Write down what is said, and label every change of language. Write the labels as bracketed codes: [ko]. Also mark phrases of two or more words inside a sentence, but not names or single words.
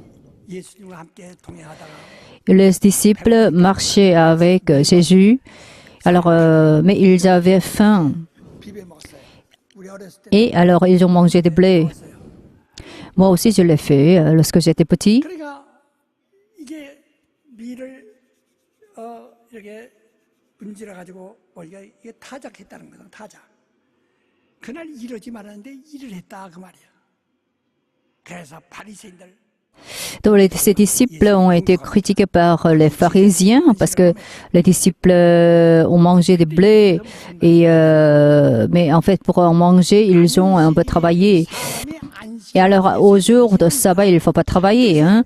[fr] Les disciples marchaient avec Jésus. Alors, mais ils avaient faim. Et alors ils ont mangé des blés. Moi aussi je l'ai fait lorsque j'étais petit. [ko] 이렇게 문질러 가지고 우리가 이게 타작했다는 거다. 타작. 그날 이러지 말았는데 일을 했다 그 말이야. 그래서 바리새인들 [fr] Donc, ces disciples ont été critiqués par les pharisiens parce que les disciples ont mangé des blés et mais en fait pour en manger ils ont un peu travaillé. Et alors au jour de sabbat il ne faut pas travailler, hein?